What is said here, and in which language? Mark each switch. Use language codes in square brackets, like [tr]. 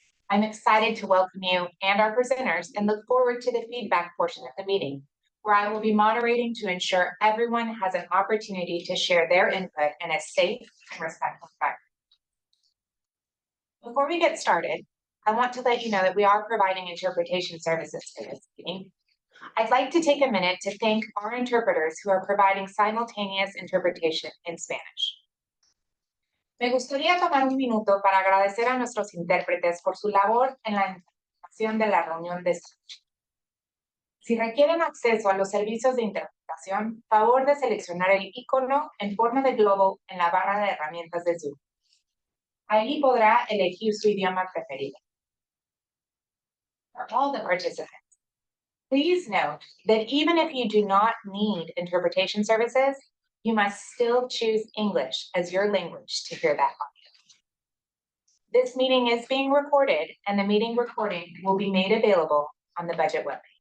[en] I'm excited to welcome you and our presenters and look forward to the feedback portion of the meeting, where I will be moderating to ensure everyone has an opportunity to share their input in a safe and respectful environment. Before we get started, I want to let you know that we are providing interpretation services for this meeting. I'd like to take a minute to thank our interpreters who are providing simultaneous interpretation in Spanish. [es] Me gustaría tomar un minuto para agradecer a nuestros intérpretes por su labor en la interpretación de la reunión de esta noche. Si requieren acceso a los servicios de interpretación, favor de seleccionar el icono en forma de globo en la barra de herramientas de Zoom. Ahí podrá elegir su idioma preferido. [en] For all the participants, please note that even if you do not need interpretation services, you must still choose English as your language to hear that audio. This meeting is being recorded, and the meeting recording will be made available on the budget webpage.